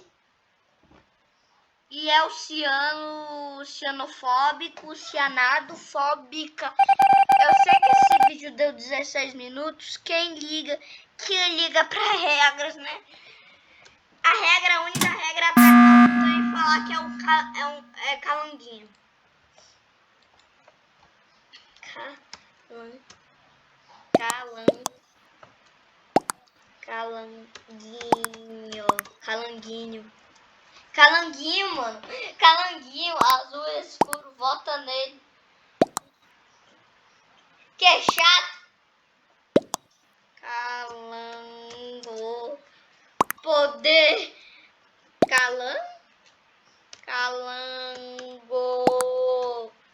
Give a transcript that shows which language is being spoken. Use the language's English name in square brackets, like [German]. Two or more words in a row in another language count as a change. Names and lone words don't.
[Portuguese] E é o cianofóbico, cianadofóbica. Eu sei que esse vídeo deu 16 minutos. Quem liga pra regras, né? A regra, a única regra é apertar o botão e falar que é calanguinho. Calanguinho. Calanguinho, mano. Calanguinho, azul escuro, vota nele. Que é chato. Calango. Poder. Calango.